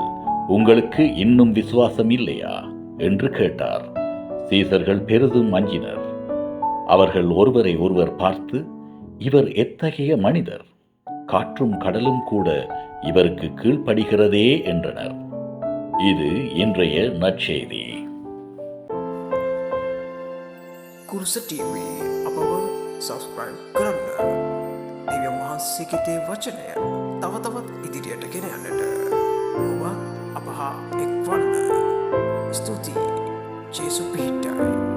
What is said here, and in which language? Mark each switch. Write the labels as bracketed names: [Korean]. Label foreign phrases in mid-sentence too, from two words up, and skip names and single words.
[Tamil] உங்களுக்கு இன்னும் விசுவாசம் இல்லையா என்று கேட்டார். சீசர்கள் பெரிதும் அஞ்சினர். அவர்கள் ஒருவரை ஒருவர் பார்த்து, இவர் எத்தகைய மனிதர், காற்றும் கடலும் கூட இவருக்கு கீழ்ப்படுகிறதே என்றனர். இது இன்றைய நற்செய்தி. [Sinhala] කුරුස TV අපව සබස්ක්‍රයිබ් කරන්න. දෙවියන් වහන්සේගේ වචනය තව තවත් ඉදිරියට ගෙන යන්නට ඔබ අප හා එක්වන්න. ස්තුතියි. ජේසු පිහිටයි.